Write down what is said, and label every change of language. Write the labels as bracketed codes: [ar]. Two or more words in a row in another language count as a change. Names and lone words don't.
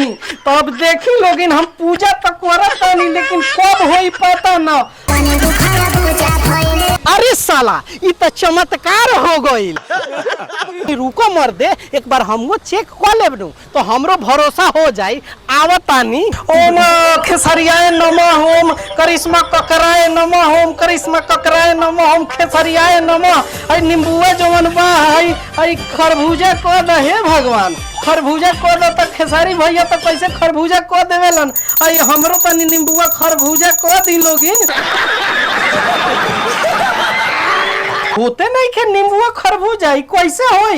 [bho] तो अब देखी लोगिन हम पूजा तो करत नहीं लेकिन कब होई पता न। अरे साला ई तो चमत्कार हो गइल। रुको मर्दे, एक बार हमको चेक कर लेबनु तो हमरो भरोसा हो जाई। आवतानी। [sa] ओम खेसरियाय नमः, ओम करिश्मा ककराय नमः, ओम करिश्मा ककराय नमः, ओम खेसरियाय नमः। [bho] आई नींबुआ जवन बा आई खरबूजा को द हे भगवान, खरबूजा को द। तो खेसारी भैया तो कैसे खरबूजा को देवेलन। आई हमरो तनी नींबुआ खरबूजा को दी लोगिन। होते नहीं के नींबुआ खरबूजा कैसे होई?